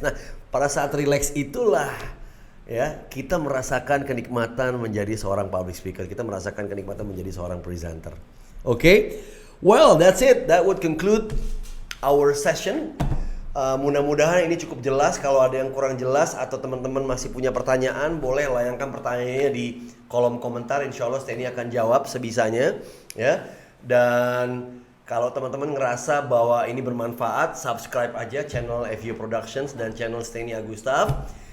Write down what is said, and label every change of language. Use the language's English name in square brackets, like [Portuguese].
[Indonesian] Nah, pada saat relax itulah ya kita merasakan kenikmatan menjadi seorang public speaker. Kita merasakan kenikmatan menjadi seorang presenter. [English] Okay, well that's it. That would conclude our session. [Indonesian] Mudah-mudahan ini cukup jelas. Kalau ada yang kurang jelas atau teman-teman masih punya pertanyaan, boleh layangkan pertanyaannya di kolom komentar. Insya Allah Steny akan jawab sebisanya, ya. Dan kalau teman-teman ngerasa bahwa ini bermanfaat, subscribe aja channel FU Productions dan channel Steny Agustaf.